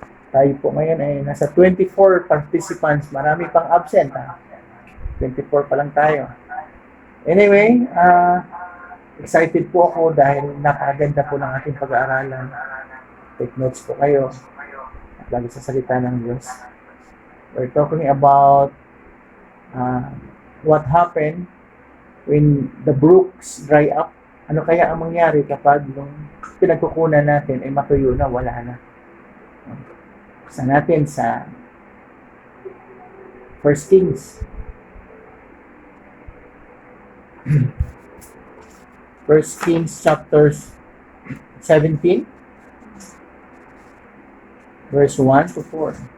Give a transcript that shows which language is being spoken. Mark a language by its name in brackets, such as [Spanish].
[Filipino] Tayo po ngayon ay nasa 24 participants. Marami pang absent. 24 pa lang tayo. Anyway, excited po ako dahil napakaganda po ng ating pag-aaralan. [English] Take notes [Filipino] po kayo. At lagi sa salita ng Diyos. [English] We're talking about what happened when the brooks dry up. [Filipino] Ano kaya ang mangyari kapag yung pinagkukunan natin ay matuyo na, wala na. Buksan natin sa 1 Kings. [English] 1 Kings chapter 17 verse 1 to 4.